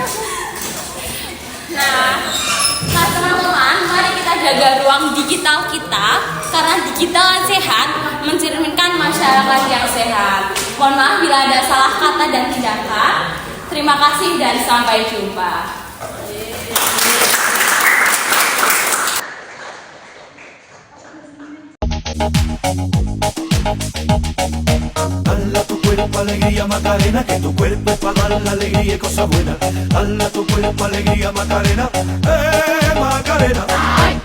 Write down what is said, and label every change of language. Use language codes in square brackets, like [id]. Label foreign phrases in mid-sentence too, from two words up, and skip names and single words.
[id] Nah teman-teman, mari kita jaga ruang digital kita, karena digital yang sehat mencerminkan masyarakat yang sehat. Mohon maaf bila ada salah kata dan tindakan. Terima kasih dan sampai jumpa. [es] Dale a tu cuerpo alegría Macarena, que tu cuerpo es para dar la alegría y cosas buenas. Dale a tu cuerpo alegría Macarena, Macarena.